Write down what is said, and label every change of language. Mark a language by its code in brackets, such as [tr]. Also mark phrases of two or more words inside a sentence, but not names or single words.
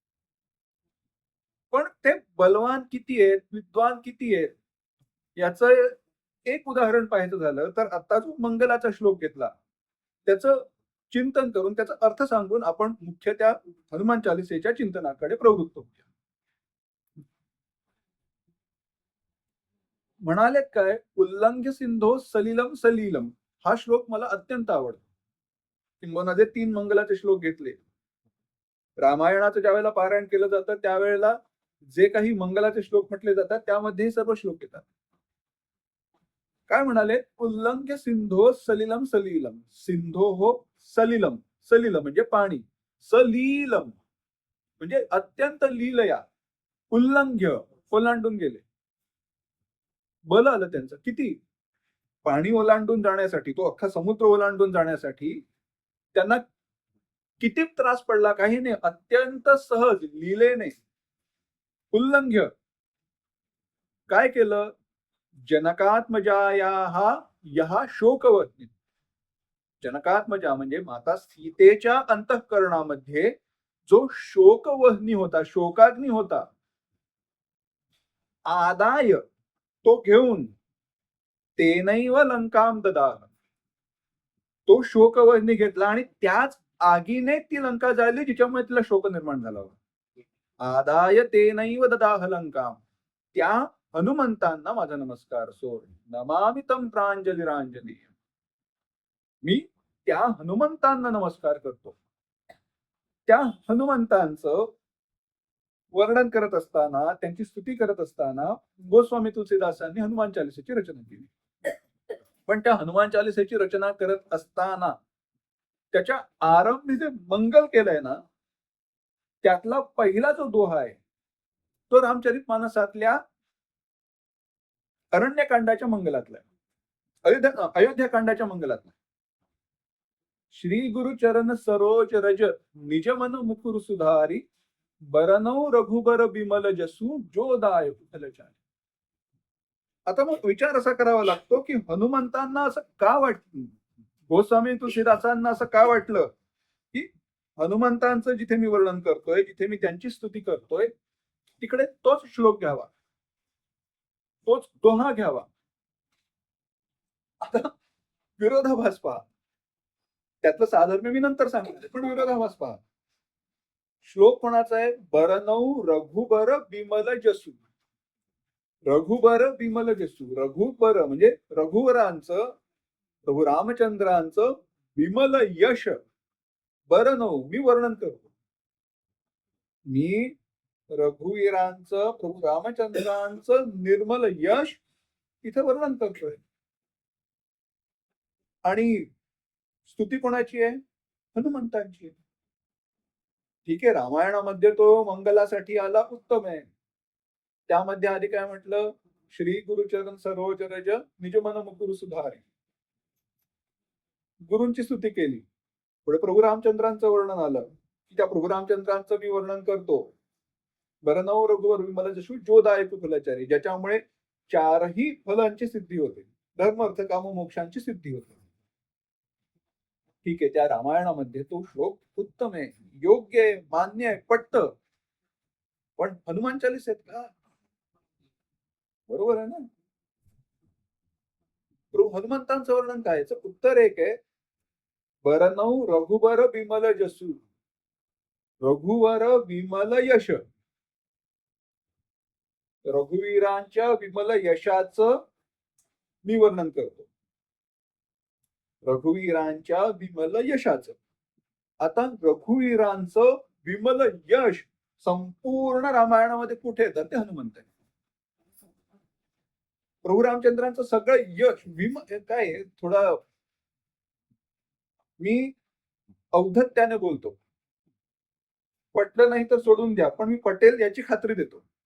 [mr] पण ते बलवान किती आहेत, विद्वान किती आहेत याचं एक उदाहरण पाहायचं झालं तर आता जो मंगलाचा श्लोक घेतला त्याचं चिंतन करून त्याचा अर्थ सांगून आपण मुख्य त्या हनुमान चालिसेच्या चिंतनाकडे प्रवृत्त होऊया। म्हणाले काय, [sa] उल्लंघ्य सिंधो सलिलम सलीलम [mr] हा श्लोक मला अत्यंत आवडतो। किंबहुना जे 3 मंगलाचे श्लोक घेतले, रामायणाचं ज्यावेळेला पारायण केलं जातं त्यावेळेला जे काही मंगलाचे श्लोक म्हटले जातात त्यामध्ये सर्व श्लोक येतात। काय म्हणाले, [sa] उल्लंघ्य सिंधो सलिलम सलीलम, सिंधो हो सलिलम, [mr] सलिल म्हणजे पाणी, सलीलम म्हणजे अत्यंत लीलया, उल्लंघ्य ओलांडून गेले, बल आलं त्यांचं किती, पाणी ओलांडून जाण्यासाठी, तो अख्खा समुद्र ओलांडून जाण्यासाठी त्यांना किती त्रास पडला, काही नाही, अत्यंत सहज लीलेने उल्लंघ्य काय केलं, [sa] जनकात्मजायाः यः शोकवह्नी, [mr] जनकात्मजा म्हणजे माता सीतेच्या अंतःकरणामध्ये जो शोकवह्नी होता, शोकाग्नी होता, [sa] आदाय [mr] तो घेऊन [sa] तेनैव लंकाम ददाह, [mr] तो शोकवह्नी घेतला आणि त्याच आगीने ती लंका जाळली जिच्यामुळे तिला शोक निर्माण झाला होता। [sa] आदाय तेनैव ददाह लंकाम, [mr] त्या हनुमंतांना माझा नमस्कार सोड, [sa] नमामि तं प्राञ्जलिराञ्जनेय, [mr] मी त्या हनुमंतांना नमस्कार करतो। त्या हनुमंतांचं वर्णन करत असताना, त्यांची स्तुती करत असताना गोस्वामी तुलसीदासांनी हनुमान चालिसेची रचना केली. पण त्या हनुमान चालिसेची रचना करत असताना त्याच्या आरंभी जे मंगल केलंय ना, त्यातला पहिला जो दोहा आहे तो रामचरित मानसातल्या अरण्यकांडाच्या मंगलातला आहे. अयोध्याकांडाच्या मंगलातला. [awa] श्री गुरु चरण सरोज रज निज मन मुकुर सुधारी बरनौ रघुबर बिमल जसू जो दाय कुशलचारी. [mr] आता मग विचार असा करावा लागतो की हनुमंतांना असं का वाटतं, गोस्वामी तुलसीदासांना असं का वाटलं की हनुमंतांचं जिथे मी वर्णन करतोय, जिथे मी त्यांची स्तुती करतोय, तिकडे तोच श्लोक घ्यावा, तोच दोहा घ्यावा. आता विरोधाभास पहा. त्यातलं साधर्म्य मी नंतर सांगितलं, पण विरोधाभास पहा. श्लोक कोणाचा आहे? [awa] बरनौ रघुबर बिमल जसू. रघुबर बिमल जसू. [mr] रघुबर म्हणजे रघुवरांचं, प्रभू रामचंद्रांचं विमल यश. बरनौ मी वर्णन करतो. मी रघुवीरांचं, प्रभू रामचंद्रांचं निर्मल यश इथे वर्णन करतोय. आणि स्तुती कोणाची आहे? हनुमंतांची. ठीक आहे, रामायणामध्ये तो मंगलासाठी आला, उत्तम आहे. त्यामध्ये आधी काय म्हटलं? [awa] श्री गुरुचरण सरोज रज निज मन मुकुर सुधारी. [mr] गुरूंची स्तुती केली. पुढे प्रभू रामचंद्रांचं वर्णन आलं की त्या प्रभू रामचंद्रांचं मी वर्णन करतो. [awa] बरनौ रघुवर विमल जसू जो दायक फलचारी, [mr] ज्याच्यामुळे चारही फलांची सिद्धी होते. धर्म अर्थ काम मोक्षांची सिद्धी होते. ठीक आहे, त्या रामायणामध्ये तो श्लोक उत्तम आहे, योग्य आहे, मान्य आहे, पटतं. पण हनुमान चालीस आहेत का? बरोबर आहे ना? हनुमंतांचं वर्णन काय? याचं उत्तर एक आहे, [awa] बरनौ रघुबर बिमल जसू. [mr] रघुवर विमल यश. रघुवीरांच्या विमल यशाचं मी वर्णन करतो. रघुवीरांच्या विमल यशाचं. आता रघुवीरांचं विमल यश संपूर्ण रामायणामध्ये कुठे येतं? ते हनुमंत आहे. प्रभू रामचंद्रांचं सगळं यश काय थोडं मी औद्धत्याने बोलतो, पटलं नाही तर सोडून द्या, पण मी पटेल याची खात्री देतो.